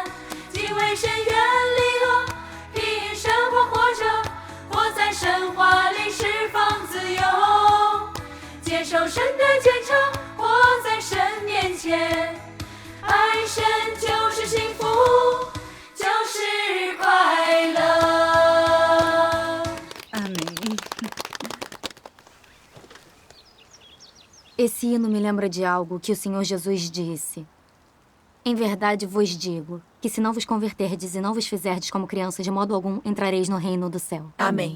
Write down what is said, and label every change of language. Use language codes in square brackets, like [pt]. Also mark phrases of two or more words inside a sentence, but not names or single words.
[zh] 敬畏神，远离恶，凭神话活着，活在神话里释放自由。接受神的检查，活在神面前，爱神就是幸福，就是快乐。 [pt] Amém. Esse hino me lembra de algo que o Senhor Jesus disse. Em verdade vos digo, que se não vos converterdes e não vos fizerdes como crianças, de modo algum entrareis no reino do céu. Amém.